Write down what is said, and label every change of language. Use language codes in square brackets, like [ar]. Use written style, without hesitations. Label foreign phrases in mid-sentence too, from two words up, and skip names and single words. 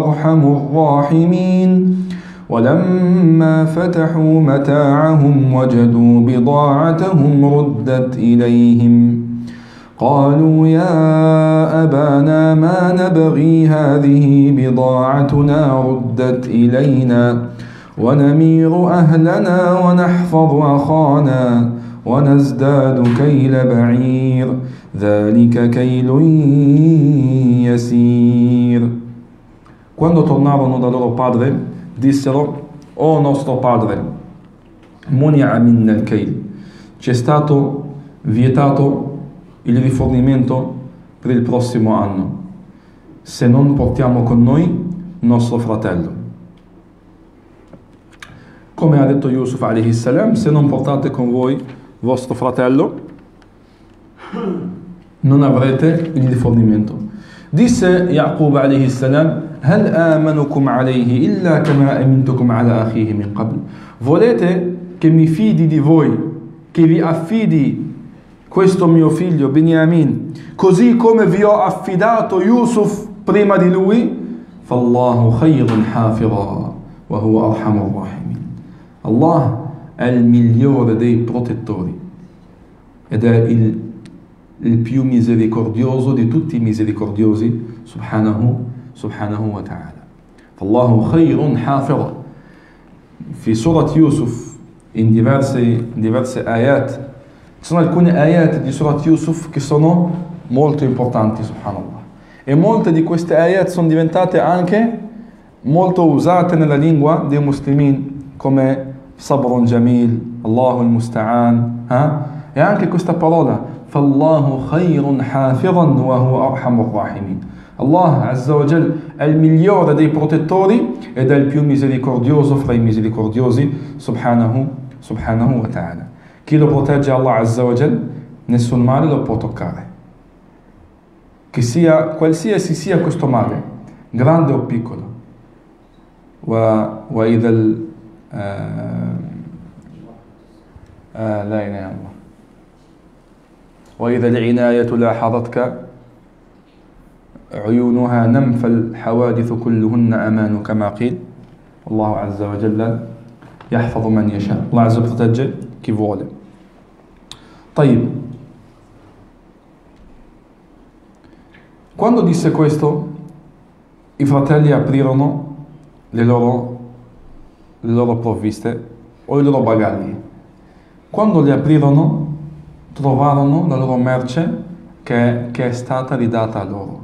[ar] أرحم الراحمين ولما فتحوا متاعهم وجدوا بضاعتهم ردت إليهم قالوا يا أبانا ما نبغي هذه بضاعتنا ردت إلينا ونمير أهلنا ونحفظ أخانا ونزداد كيل بعير ذلك كيل يسير. [it] Quando tornarono da loro padre, dissero: o nostro padre, [ar] مُنِعَ منا الكيل, [it] ci è stato vietato il rifornimento per il prossimo anno, se non portiamo con noi nostro fratello. Come ha detto Yusuf [ar] عليه السلام: [it] se non portate con voi vostro fratello, non avrete il rifornimento. [ar] Disse Yaqub عليه السلام: هل آمنكم عليه إلا كما أمنتكم على أخيه من قبل. [it] Volete che mi fidi di voi, che vi affidi questo mio figlio Binyamin, così come vi ho affidato Yusuf prima di lui? [ar] فالله خير حافظا وهو أرحم الراحمين. [it] Allah è il migliore dei protettori ed è il più misericordioso di tutti i misericordiosi, [ar] سبحانه وتعالى. الله خير حافظ. في سورة يوسف, [it] in diverse ayat, ci sono alcune ayat di Surat Yusuf che sono molto importanti, subhanallah. E molte di queste ayat sono diventate anche molto usate nella lingua dei muslimin, come [ar] صبر جميل، الله المستعان. [it] E anche questa parola, [ar] فالله خير حافظا وهو أرحم الراحمين. الله عز وجل [it] è il migliore dei protettori ed è il più misericordioso fra i misericordiosi, [ar] سبحانه وتعالى. [it] Chi lo protegge [ar] الله عز وجل, [it] nessun male lo può toccare. Che sia, qualsiasi sia questo male, grande o piccolo. [ar] وإذا لا إله إلا الله وإذا العناية لاحظتك عيونها نم فالحوادث كلهن أمان كما قيل والله عز وجل يحفظ من يشاء. الله عز وجل [it] protegge chi vuole. طيب, quando disse questo, i fratelli aprirono le loro provviste o i loro bagagli. Quando li aprirono, trovarono la loro merce che è stata ridata a loro.